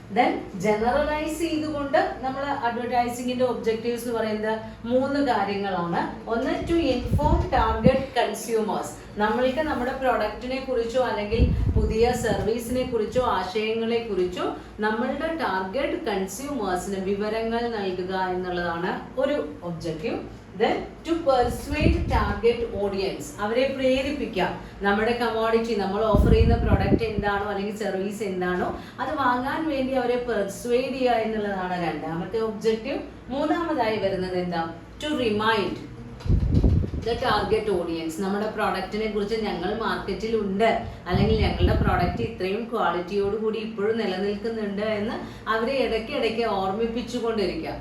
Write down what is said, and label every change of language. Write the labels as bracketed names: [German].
[Malayalam] Then generalise ചെയ്തുകൊണ്ട് നമ്മൾ അഡ്വർടൈസിങ്ങിന്റെ objectives എന്ന് പറയുന്നത് 3 കാര്യങ്ങളാണ്. ഒന്ന്, [English] To inform target consumers. [Malayalam] നമ്മൾക്ക് നമ്മുടെ പ്രൊഡക്റ്റിനെ കുറിച്ചോ അല്ലെങ്കിൽ പുതിയ സർവീസിനെ കുറിച്ചോ ആശയങ്ങളെ കുറിച്ചോ നമ്മളുടെ ടാർഗറ്റ് കൺസ്യൂമേഴ്സിന് വിവരങ്ങൾ നൽകുക എന്നുള്ളതാണ് ഒരു objective. [English] Then to persuade target audience, [Malayalam] അവരെ പ്രേരിപ്പിക്കാം. നമ്മുടെ കമോഡിറ്റി, നമ്മൾ ഓഫർ ചെയ്യുന്ന പ്രൊഡക്റ്റ് എന്താണോ അല്ലെങ്കിൽ സർവീസ് എന്താണോ അത് വാങ്ങാൻ വേണ്ടി അവരെ പെർസ്വേഡ് ചെയ്യുക എന്നുള്ളതാണ് രണ്ടാമത്തെ ഒബ്ജക്റ്റീവ്. മൂന്നാമതായി വരുന്നത് എന്താ? [English] To remind the target audience. [Malayalam] നമ്മുടെ പ്രോഡക്റ്റിനെ കുറിച്ച് ഞങ്ങൾ മാർക്കറ്റിൽ ഉണ്ട്, അല്ലെങ്കിൽ ഞങ്ങളുടെ പ്രോഡക്റ്റ് ഇത്രയും ക്വാളിറ്റിയോട് കൂടി ഇപ്പോഴും നിലനിൽക്കുന്നുണ്ട് എന്ന് അവരെ ഇടയ്ക്കിടയ്ക്ക് ഓർമ്മിപ്പിച്ചുകൊണ്ടിരിക്കുക.